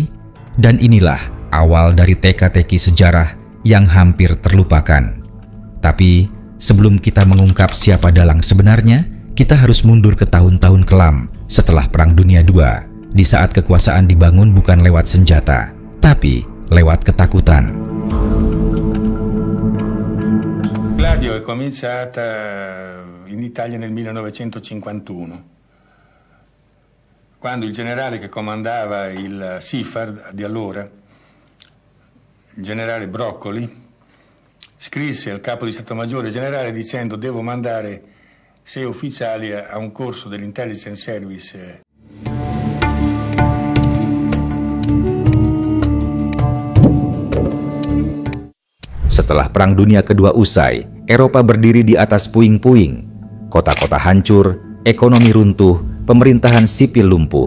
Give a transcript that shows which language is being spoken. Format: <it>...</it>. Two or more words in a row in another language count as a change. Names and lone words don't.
<id>Dan inilah awal dari teka-teki sejarah yang hampir terlupakan. Tapi sebelum kita mengungkap siapa dalang sebenarnya, kita harus mundur ke tahun-tahun kelam setelah Perang Dunia II, di saat kekuasaan dibangun bukan lewat senjata, tapi lewat ketakutan.</id> <it>Gladio è cominciata in Italia nel 1951, quando il generale che comandava il SIFAR di allora, il generale Broccoli, scrisse al capo di Stato Maggiore generale dicendo: devo mandare 6 ufficiali a un corso dell'</it> <en>intelligence service.</en> <id>Setelah Perang Dunia Kedua usai, Eropa berdiri di atas puing-puing. Kota-kota hancur, ekonomi runtuh, pemerintahan sipil lumpuh.</id>